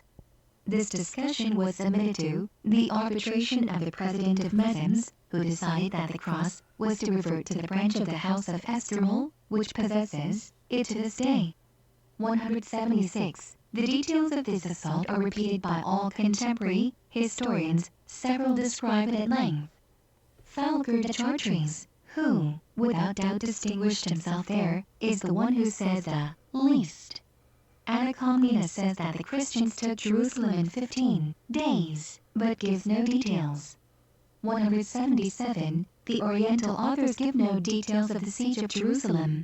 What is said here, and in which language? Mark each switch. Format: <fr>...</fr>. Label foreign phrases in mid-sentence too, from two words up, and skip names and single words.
<en>This discussion was submitted to the arbitration of the president of Mesmes, who decided that the cross was to revert to the branch of the house of Estremol, which possesses it to this day. 176. The details of this assault are repeated by all contemporary historians, several describe it at length. Falguer de Chartres, who, without doubt distinguished himself there, is the one who says the least. Anna Comnena says that the Christians took Jerusalem in 15 days, but gives no details. 177. The Oriental authors give no details of the siege of Jerusalem.</en>